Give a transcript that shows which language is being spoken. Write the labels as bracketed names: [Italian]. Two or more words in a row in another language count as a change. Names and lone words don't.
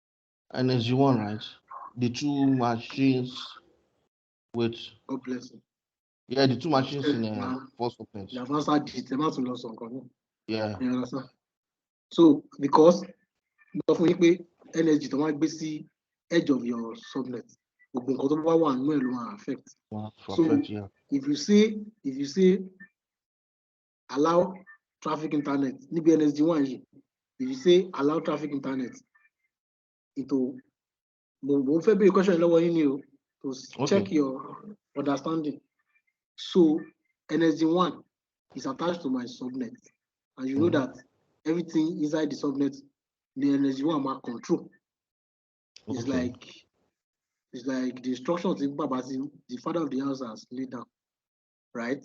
[English] NSG1, right? The 2 machines with. God bless you. Yeah, the two machines in first open. The advanced it, Yeah. You understand? So because energy [Yoruba] tó máa gbé sí [English] edge of your subnet, [Yoruba] gbogbo nǹkan tó bá wà nínú ẹ̀ ló máa affect. So [English] Yeah. if you say allow traffic internet [Yoruba] níbi NSG1 yìí, [English] if you say allow traffic internet, [Yoruba] mo fẹ́ béèrè question lọ́wọ́ yín ni o, [English] to check your understanding. So NSG1 is attached to my subnet, and you know that everything inside the subnet, the NSG1 ma control. It's like the instructions the father of the house has laid down, right?